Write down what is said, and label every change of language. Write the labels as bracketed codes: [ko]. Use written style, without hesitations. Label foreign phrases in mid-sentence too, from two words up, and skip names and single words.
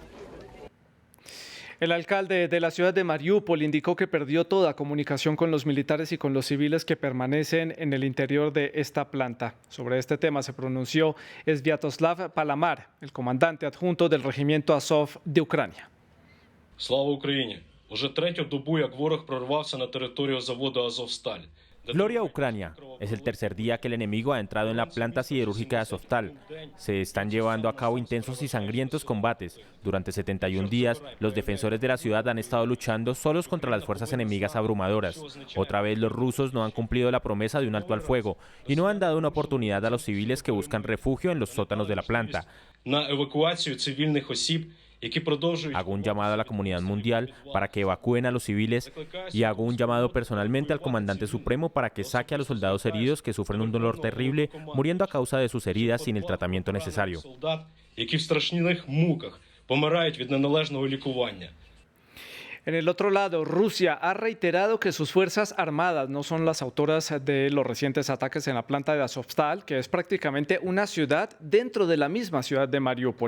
[es] El alcalde de la ciudad de Mariupol indicó que perdió toda comunicación con los militares y con los civiles que permanecen en el interior de esta planta. Sobre este tema se pronunció Sviatoslav Palamar, el comandante adjunto del regimiento Azov de Ucrania. [uk] Слава Україні! Уже третю добу, як ворог прорвався на територію заводу Азовсталь. [es] Gloria a Ucrania. Es el tercer día que el enemigo ha entrado en la planta siderúrgica de Azovstal. Se están llevando a cabo intensos y sangrientos combates. Durante 71 días, los defensores de la ciudad han estado luchando solos contra las fuerzas enemigas abrumadoras. Otra vez los rusos no han cumplido la promesa de un alto al fuego y no han dado una oportunidad a los civiles que buscan refugio en los sótanos de la planta. [uk] На евакуацію цивільних осіб. [es] Hago un llamado a la comunidad mundial para que evacúen a los civiles y hago un llamado personalmente al comandante supremo para que saque a los soldados heridos que sufren un dolor terrible, muriendo a causa de sus heridas sin el tratamiento necesario. En el otro lado, Rusia ha reiterado que sus fuerzas armadas no son las autoras de los recientes ataques en la planta de Azovstal, que es prácticamente una ciudad dentro de la misma ciudad de Mariupol.